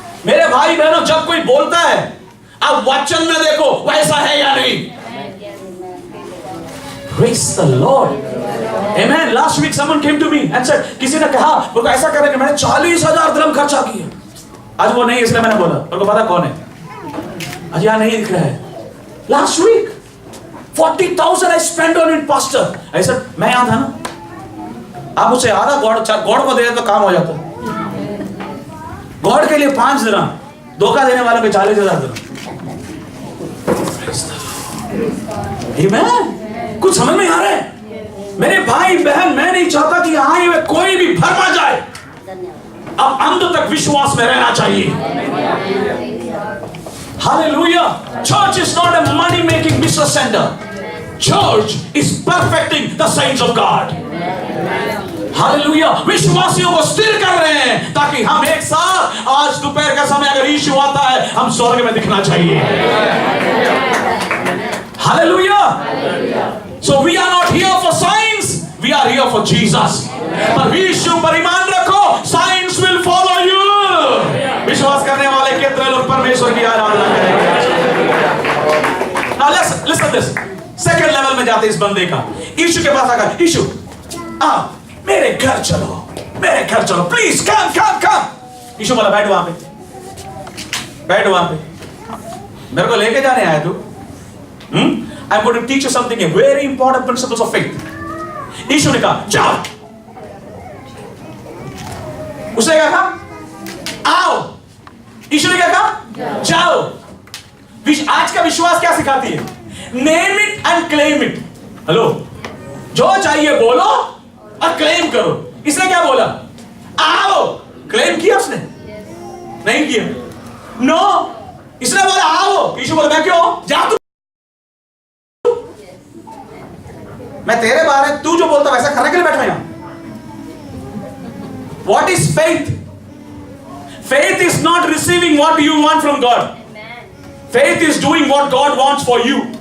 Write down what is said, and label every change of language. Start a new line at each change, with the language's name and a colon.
Hindi: मेरे भाई बहनों, जब कोई बोलता है, अब वचन में देखो वैसा है या नहीं।
English: Praise the Lord. Amen. Last week someone came to me and said,
Hindi: किसी ने कहा वो ऐसा करेंगे, मैंने 40,000 दिरहम खर्चा किया। आज वो नहीं, इसलिए मैंने बोला, उनको पता कौन है? आज यहाँ नहीं दिख रहा है।
English: Last week 40,000 I spent on it, pastor.
Hindi: ऐसा मैं यहाँ था ना, आप उसे आधा गॉड को दे दे तो काम हो जाता। गॉड के लिए 5 दिरहम, धोखा देने वालों के 40,000 दिरहम।
English: Amen.
Hindi: कुछ समझ में आ रहा है मेरे भाई बहन? मैं नहीं चाहता कि आए हुए कोई भी भरमा जाए, अब अंत तक विश्वास में रहना चाहिए।
English: Hallelujah. Church is not a money making business center. Church is perfecting the saints of God. Hallelujah.
Hindi: विश्वासियों को स्थिर कर रहे हैं ताकि हम एक साथ आज दोपहर का समय अगर यीशु आता है, हम स्वर्ग में दिखना चाहिए।
English: Hallelujah. So we are not here for signs, we are here for Jesus.
Hindi: पर यीशु पर ईमान रखो,
English: signs will follow you.
Hindi: विश्वास करने वाले कितने लोग परमेश्वर की आराधना करेंगे?
English: Now listen this.
Hindi: Second level में जाते इस बंदे का, यीशु के पास आकर, यीशु मेरे घर चलो, मेरे घर चलो,
English: Please come.
Hindi: यीशु बोला बैठ वहां पे, मेरे को लेके जाने आया तू?
English: I'm going to teach you something, a very important principles of faith.
Hindi: यीशु ने कहा जाओ, उसने क्या कहा? आओ। यीशु ने क्या कहा? जाओ। आज का विश्वास क्या सिखाती है?
English: Name it and claim it.
Hindi: Hello, जो चाहिए बोलो और क्लेम करो। इसने क्या बोला? आओ। क्लेम किया उसने? नहीं किया। नो, इसने बोला आओ। यीशु बोला मैं क्यों? जा तू, मैं तेरे बारे तू जो बोलता वैसा करने के लिए बैठा यहां।
English: What is faith? Faith is not receiving what you want from God. Faith is doing what God wants for you.